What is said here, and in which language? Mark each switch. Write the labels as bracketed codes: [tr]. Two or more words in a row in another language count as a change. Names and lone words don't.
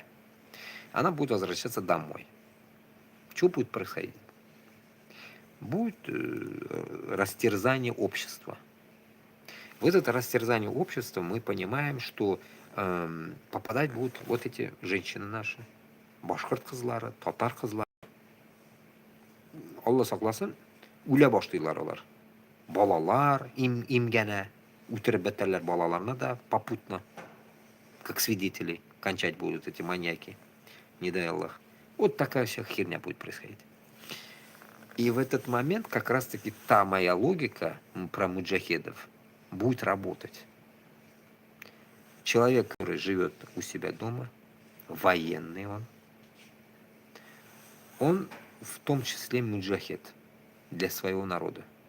[ru] Она будет возвращаться домой. Что будет происходить? Будет растерзание общества. В это растерзание общества мы понимаем, что попадать будут вот эти женщины наши, [tt] башкорт кызлары, татар кызлары. Алла сакласын, үлә башлыйлар алар. Балалар имгәнә, үтереп бетәрләр балаларны да [ru] попутно, как свидетелей, кончать будут эти маньяки. Не дай Аллах. Вот такая вся херня будет происходить. И в этот момент как раз-таки та моя логика про муджахедов будет работать. Человек, который живет у себя дома, военный он в том числе муджахед для своего народа.